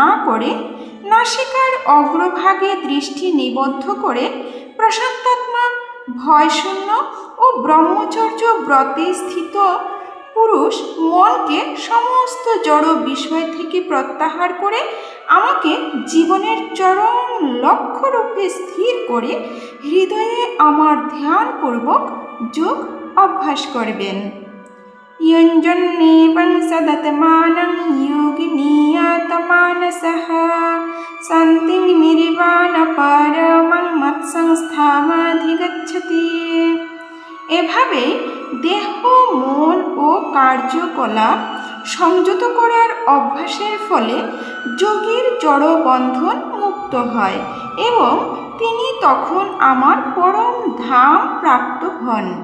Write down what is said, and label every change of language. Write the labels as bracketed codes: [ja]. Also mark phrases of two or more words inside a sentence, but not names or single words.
[bn] করে নাসিকার অগ্রভাগে দৃষ্টি নিবদ্ধ করে প্রশান্তাত্মা, ভয়শূন্য ও ব্রহ্মচর্য ব্রতে স্থিত পুরুষ মনকে সমস্ত জড় বিষয় থেকে প্রত্যাহার করে আমাকে জীবনের চরম লক্ষ্যরূপে স্থির করে হৃদয়ে আমার ধ্যানপূর্বক যোগ অভ্যাস করবেন। [sa] युञ्जन्नेवं सदतमानं योगिनीयतमानसः शान्तिं निर्वाणपरमं মৎসংস্থামধিগচ্ছতি। [bn] এভাবে দেহ, মন ও কার্যকলাপ সংযত করার অভ্যাসের ফলে যোগীর জড় বন্ধন মুক্ত হয় এবং তিনি তখন আমার পরম ধাম প্রাপ্ত হন।